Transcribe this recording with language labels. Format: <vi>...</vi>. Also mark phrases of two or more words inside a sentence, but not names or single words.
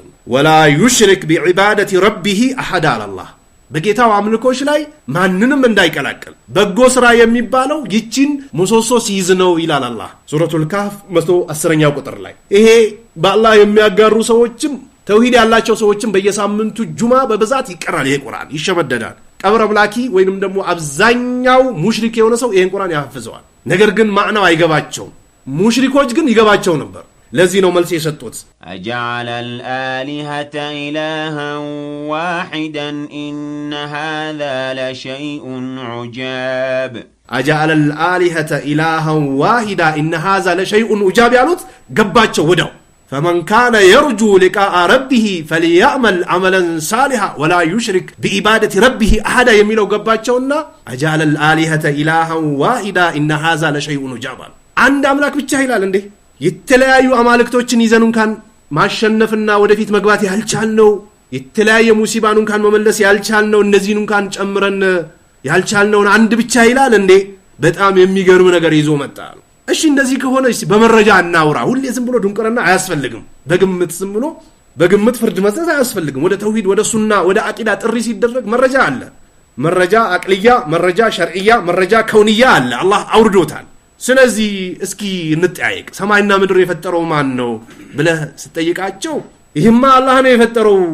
<ar>ولا يشرك بعبادة ربه أحدا</ar> <am>አላህ በጌታው አምልኮች ላይ ማንንም እንዳይቀላቀል። በጎ ስራ የሚባለው ይቺን ምሰሶ ሲይዝ ነው ይላል አላህ ሱረቱል ካህፍ 110ኛው ቁጥር ላይ። ይሄ በአላህ የሚያጋሩ ሰዎችም ተውሂድ ያላቸው ሰዎችም በየሳምንቱ ጁማ በብዛት ይቀራል። ይሄ ቁርአን ይሸመደዳል። ቀብር አምላኪ ወይንም ደግሞ አብዛኛው ሙሽሪክ የሆነ ሰው ይሄን ቁርአን ያፈዘዋል። ነገር ግን ማዕናው አይገባቸውም። ሙሽሪኮች ግን ይገባቸው ነበር። ለዚህ ነው መልስ የሰጡት</am> <ar>أجعل الآلهة إلها واحدا إن هذا لشيء عجاب أجعل الآلهة إلها واحدا إن هذا لشيء عجاب</ar> <am>ያሉት ገባቸው ወዳው</am> <ar>فمن كان يرجو لقاء ربه فليعمل عملا صالحا ولا يشرك بعبادة ربه أحدا</ar> <am>የሚለው ገባቸውና</am> <ar>أجعل الآلهة إلها واحدا إن هذا لشيء عجاب</ar> <am>አንድ አምላክ ብቻ ይላል እንዴ የተለያዩ አማልክቶችን ይዘን እንኳን ማሸነፍና ወደፊት መግባት ያልቻልነው የተለያየ ሙሲባን እንኳን መመለስ ያልቻልነው እነዚህን እንኳን ጨምረን ያልቻልነውን አንድ ብቻ ይላል እንዴ በጣም የሚገርም ነገር ይዞ መጣ እሺ እንደዚህ ከሆነ እሺ በመረጃ እናውራ ሁሌ ዝም ብሎ ድንቁርና አያስፈልግም በግምት ዝም ብሎ በግምት ፍርድ መስጠት አያስፈልግም ወደ ተውሂድ ወደ ሱና ወደ አቂዳ ጥሪ ሲደረግ መረጃ አለ መረጃ አቅልያ መረጃ ሸርዕያ መረጃ ከውንያ አለ አላህ አውርዶታል ስለዚህ እስኪ እንጠያየቅ ሰማይና ምድር የፈጠረው ማን ነው ብለህ ስትጠይቃቸው ይህማ አላህ ነው የፈጠረው</am>